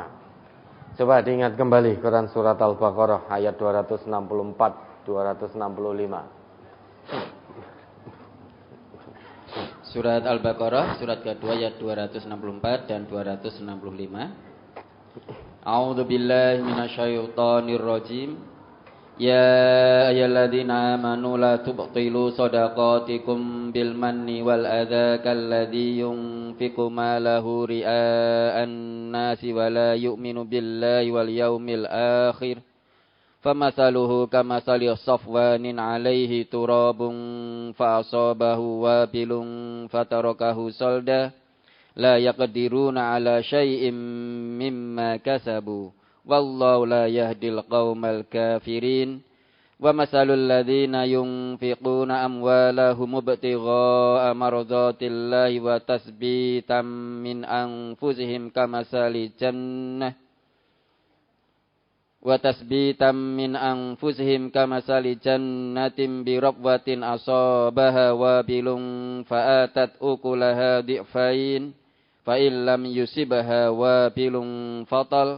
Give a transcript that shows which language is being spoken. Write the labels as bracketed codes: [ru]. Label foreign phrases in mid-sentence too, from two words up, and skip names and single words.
[id] Coba diingat kembali Quran surat Al-Baqarah ayat 264, 265. Surat Al-Baqarah surat kedua ayat 264 dan 265. [ar] أعوذ بالله من الشيطان الرجيم. يا أيها الذين آمنوا لا تبطلوا صدقاتكم بالمن والأذى كالذي ينفق ماله رئاء الناس ولا يؤمن بالله واليوم الآخر. فمثله كمثل صفوان عليه تراب فأصابه وابل فتركه صلدا لا يقدرون على شيء مما كسبوا. والله لا يهدي القوم الكافرين. ومثل الذين ينفقون أموالهم ابتغاء مرضات الله وتثبيتا من أنفسهم كمثل جنة جنة بربوة أصابها وابل فآتت أكلها ضعفين فإن لم يصبها وابل فطل.